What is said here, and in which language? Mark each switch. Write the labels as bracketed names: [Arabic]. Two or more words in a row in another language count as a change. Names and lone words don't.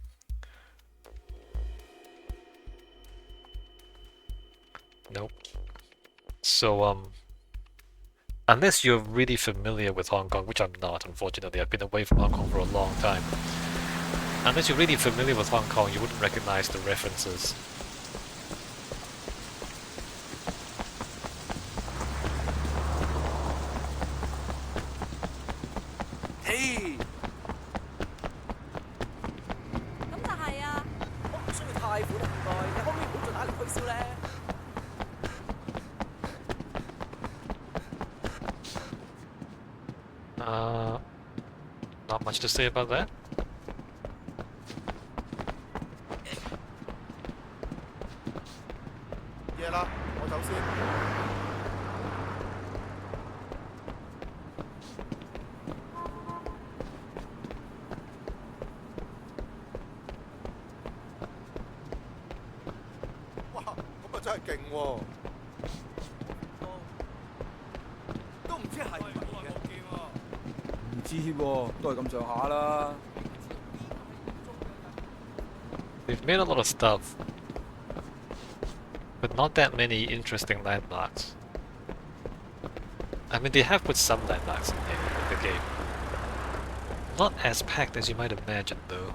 [English] Nope. So unless you're really familiar with Hong Kong, which I'm not, unfortunately. I've been away from Hong Kong for a long time. Unless you're really familiar with Hong Kong, you wouldn't recognize the references. Hey! [Cantonese] 咁就係啊，我唔需要貸款啊，唔該，你可唔可以唔好盡壓力推銷咧？ [English] Not much to say about that. [Cantonese] Yeah 啦，我走先。哇，咁啊真係勁喎！都唔知係唔係嘅。唔知喎，都係咁上下啦。 [English] They've made a lot of stuff, but not that many interesting landmarks. I mean, they have put some landmarks in the game. Not as packed as you might imagine, though.